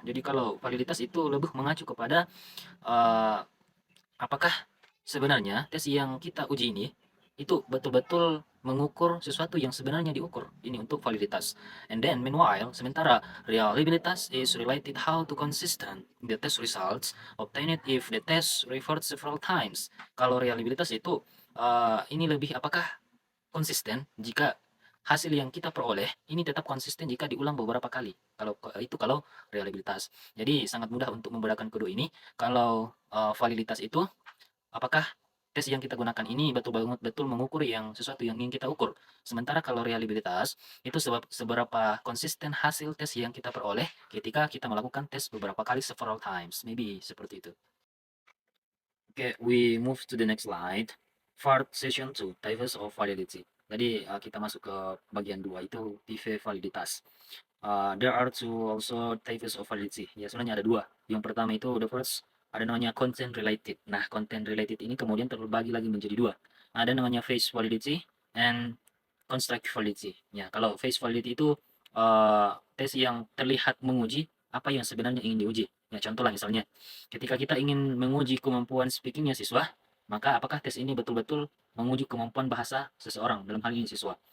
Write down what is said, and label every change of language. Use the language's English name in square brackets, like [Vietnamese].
[Indonesian] Jadi kalau validitas itu lebih mengacu kepada uh, apakah sebenarnya tes yang kita uji ini itu betul-betul mengukur sesuatu yang sebenarnya diukur. Ini untuk validitas. [English] And then meanwhile, [Indonesian] sementara reliabilitas [English] is related how to consistent the test results obtained if the test referred several times. [Indonesian] Kalau reliabilitas itu ini lebih apakah konsisten jika hasil yang kita peroleh ini tetap konsisten jika diulang beberapa kali. Kalau reliabilitas. Jadi sangat mudah untuk membedakan kedua ini. Kalau validitas itu apakah tes yang kita gunakan ini betul banget betul mengukur yang sesuatu yang ingin kita ukur. Sementara kalau reliabilitas itu seberapa konsisten hasil tes yang kita peroleh ketika kita melakukan tes beberapa kali [English] several times. Maybe [Indonesian] seperti itu. [English] Oke, we move to the next slide. Part session 2, types of validity. [Indonesian] Jadi kita masuk ke bagian 2 itu type validitas. [English] There are two also types of validity. [Indonesian] Ya, sebenarnya ada dua. Yang pertama itu [English] the first [Indonesian] ada namanya content related. Nah, content related ini kemudian terbagi lagi menjadi dua. Ada namanya [English] face validity and constructive validity. [Indonesian] Ya, kalau face validity itu tes yang terlihat menguji apa yang sebenarnya ingin diuji. Ya, contoh lah misalnya, ketika kita ingin menguji kemampuan speakingnya siswa, maka apakah tes ini betul-betul menguji kemampuan bahasa seseorang, dalam hal ini siswa.